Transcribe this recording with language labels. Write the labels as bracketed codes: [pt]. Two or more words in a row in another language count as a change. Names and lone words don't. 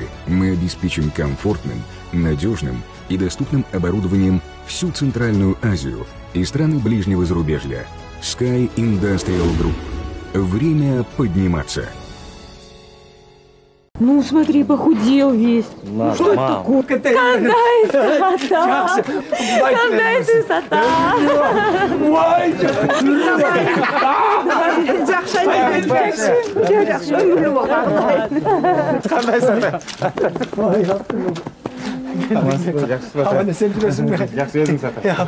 [ru] Мы обеспечим комфортным, надежным и доступным оборудованием всю Центральную Азию и страны ближнего зарубежья. Sky Industrial Group. Время подниматься. Ну, смотри, похудел весь. Что это такое? [ky] Кандай высота! Кандай высота! Аман сен жүрөсүң бе? Жакшы өзүң сата.